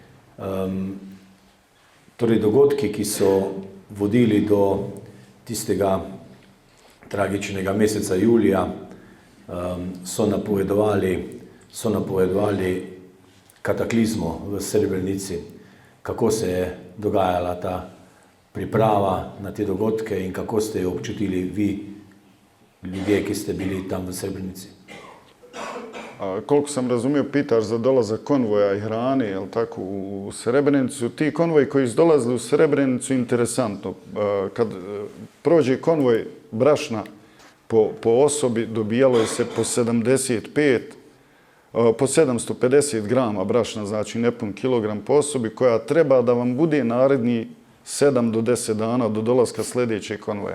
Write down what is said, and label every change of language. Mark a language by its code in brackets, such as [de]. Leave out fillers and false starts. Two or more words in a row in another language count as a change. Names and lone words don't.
[sl] Torej, dogodki, ki so vodili do tistega tragičnega meseca julija, so napovedovali kataklizmo v Srebrenici, kako se je dogajala ta priprava na te dogodke in kako ste jo občutili vi, ljudje, ki ste bili tam v Srebrenici. [bs] Koliko sam razumio, pitaš za dolazak konvoja i hrane, jel tako, u Srebrenicu. Ti konvoji koji su dolazili u Srebrenicu, interesantno. Kad prođe konvoj brašna po osobi, dobijalo je se po 750 grama brašna, znači nepun kilogram po osobi, koja treba da vam bude naredni 7 do 10 dana do dolaska sljedećeg konvoja.